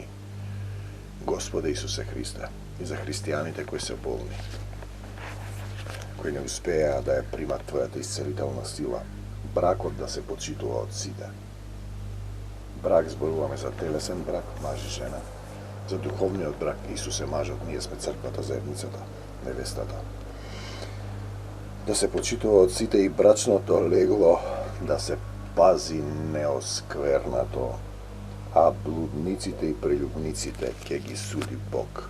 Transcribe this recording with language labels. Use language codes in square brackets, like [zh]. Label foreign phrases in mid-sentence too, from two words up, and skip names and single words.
[mk] Gospode Isuse Hriste, i za hristijanite koji se bolni, koji ne uspeja da je primat tvoja ta iscelitelna sila, brakot da se počitува od side. Brak zboruvame za telesen brak, maž i žena. за духовниот брак. Исус е мажот, ние сме црквата, заедницата, невестата. Да се почитува од сите и брачното легло, да се пази неосквернато, а блудниците и прелюбниците ќе ги суди Бог.